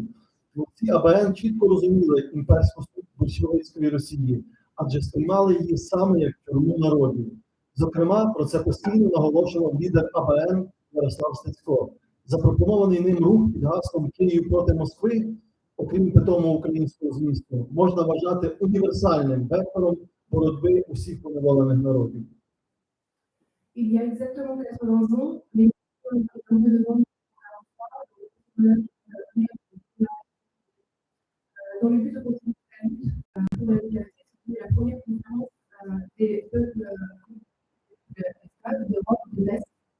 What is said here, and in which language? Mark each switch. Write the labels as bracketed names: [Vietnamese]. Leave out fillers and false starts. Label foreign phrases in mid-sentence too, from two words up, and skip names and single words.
[Ukrainian] Ці АБН чітко розуміли імперську суть більшовицької Росії, адже сприймали її саме як тюрму народів. Зокрема, про це постійно наголошував лідер АБН Ярослав Стецько. Запропонований ним рух під гаслом «Київ проти Москви», окрім питому українського змісту, можна вважати універсальним вектором боротьби усіх поневолених народів. [French] Il y a exactement 80 ans, les dans le but de continuer la lutte pour la liberté, c'était la première conférence des peuples d'Europe de l'Est.